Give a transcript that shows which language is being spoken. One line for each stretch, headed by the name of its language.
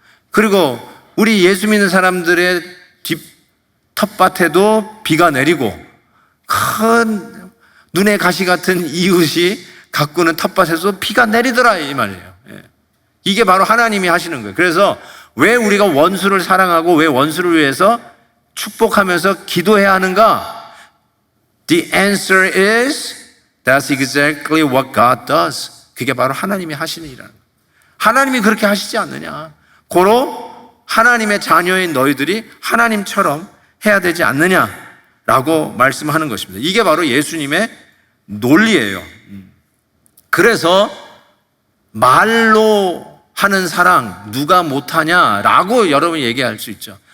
Korean: 그리고 우리 예수 믿는 사람들의 뒷 텃밭에도 비가 내리고 큰 눈에 가시 같은 이웃이 가꾸는 텃밭에서 비가 내리더라 이 말이에요. 이게 바로 하나님이 하시는 거예요. 그래서 왜 우리가 원수를 사랑하고 왜 원수를 위해서 축복하면서 기도해야 하는가?
English: The answer is that's exactly what God does.
Korean: 그게 바로 하나님이 하시는 일이라는 거예요. 하나님이 그렇게 하시지 않느냐? 고로 하나님의 자녀인 너희들이 하나님처럼 해야 되지 않느냐라고 말씀하는 것입니다. 이게 바로 예수님의 논리예요. 그래서 말로 하는 사랑 누가 못하냐라고 여러분이 얘기할 수 있죠.